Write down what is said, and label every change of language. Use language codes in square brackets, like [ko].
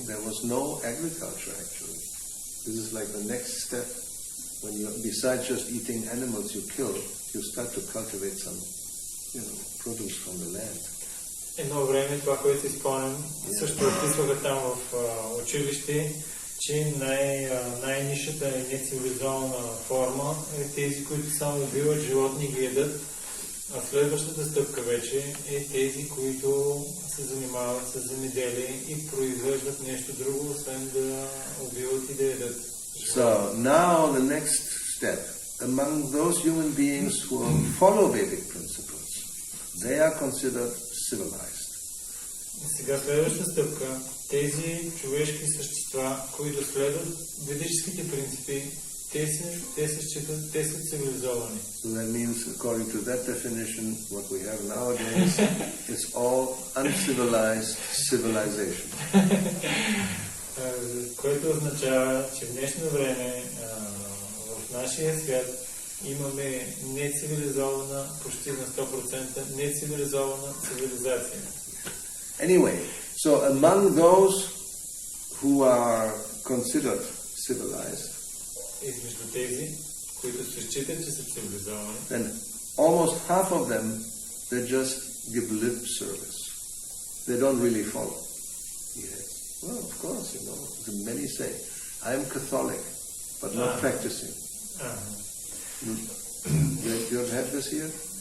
[en] There was no agriculture actually. This is like the next step. When you, besides just eating animals you kill, you start to cultivate some, produce from the land. [bg] Едно време това, което си спомням, също описваха там в училище, че най-нишата и нецивилизована форма е тези, които само убиват животни и ги ядат, а следващата стъпка вече е тези, които се занимават с земеделие и произвеждат нещо друго, освен да убиват и да ядат. [en] So now the next step, among those human beings who follow Vedic principles, they are considered civilized. [bg] Сега следващата стъпка, тези човешки същества, които следват ведическите принципи, те се считат, те са цивилизовани. [en] So that means, according to that definition, what we have nowadays is all uncivilized civilization. [bg] Което означава, че в днешно време в нашия свят имаме нецивилизована, почти на 100% нецивилизована цивилизация. [en] Anyway, so among those who are considered civilized, [bg] измежду тези, които се считат, че са цивилизовани, [en] then almost half of them, they just give lip service. They don't really follow. Yes. Well, of course, many say, I am Catholic, but not practicing. You have had this here?